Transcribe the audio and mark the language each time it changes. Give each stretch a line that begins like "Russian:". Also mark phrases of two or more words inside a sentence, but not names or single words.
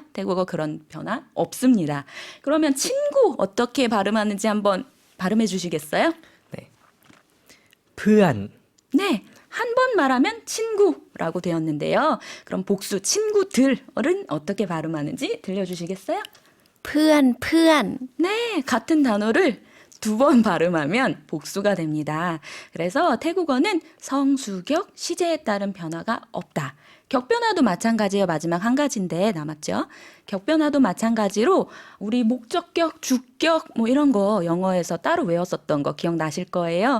Korean: 태국어 그런 변화 없습니다. 그러면 친구 어떻게 발음하는지 한번 발음해 주시겠어요? 네. 프안. 네. 한 번 말하면 친구라고 되었는데요. 그럼 복수 친구들은 어떻게 발음하는지 들려주시겠어요?
Thai: เพื่อนเพื่อน
Korean: 네, 같은 단어를 두 번 발음하면 복수가 됩니다. 그래서 태국어는 성수격, 시제에 따른 변화가 없다. 격변화도 마찬가지예요. 마지막 한 가지인데 남았죠. 격변화도 마찬가지로 우리 목적격, 주격 뭐 이런 거 영어에서 따로 외웠었던 거 기억나실 거예요.